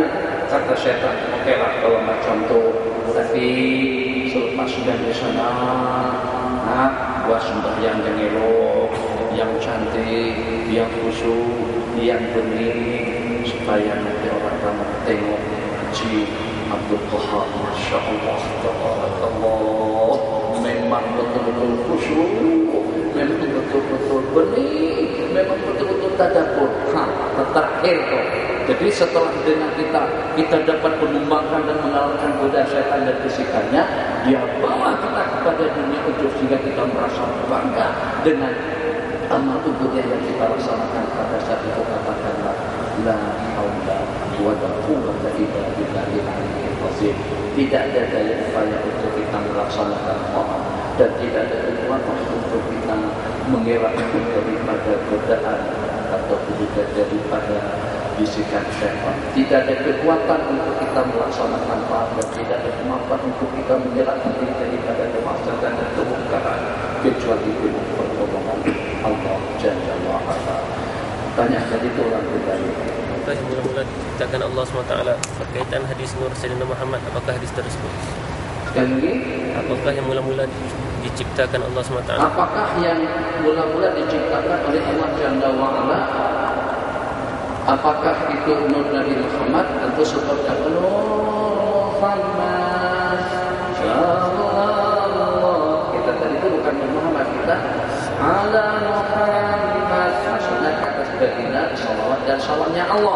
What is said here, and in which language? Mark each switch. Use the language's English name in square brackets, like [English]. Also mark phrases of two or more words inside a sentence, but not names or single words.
[Malay] Kata syaitan, oke lah kalau macam tu. Tapi selepas sudah di sana, buat sembahyang yang elok, yang cantik, yang khusyuk, yang bening, supaya nanti orang ramai tengok Haji Abdul Qahar, [Arabic] ما شاء الله, [Malay] Allah, memang betul-betul khusyuk, memang betul-betul bening, memang betul-betul tadabbur. Terakhir kok. Jadi setelah dengan kita dapat mengembangkan dan mengalahkan godaan syaitan dan bisikannya, dia bawa kita kepada dunia ujub sehingga kita merasa bangga dengan amal ubudiyah yang kita laksanakan pada saat itu. [Arabic] Katakanlah لا حول ولا قوة إلا بالله العلي العظيم. [Malay] Tidak ada daya upaya untuk kita melaksanakan taat dan tidak ada kekuatan untuk kita mengelakkan daripada godaan atau juga daripada bisikan syaitan. Tidak ada kekuatan untuk kita melaksanakan taat dan tidak ada kemampuan untuk kita mengelakkan diri daripada kemaksiatan dan kemungkaran kecuali dengan pertolongan Allah [Arabic] جل وعلا. [Malay] Tanya tadi itu orang berbalik. Apakah yang mula-mula diciptakan Allah SWT berkaitan hadis Nur Sayyidina Muhammad? Apakah hadis tersebut? Sekali lagi, apakah yang mula-mula diciptakan Allah SWT? Apakah yang mula-mula diciptakan oleh Allah [Arabic] جل وعلا? [Malay] Apakah itu Nur Nabi Muhammad? Tentu seperti Nur Muhammad Sallallahu. Kita tadi itu bukan Nur Muhammad, kita ala Muhammad. Maksudnya ke atas baginda salawat dan salamnya Allah.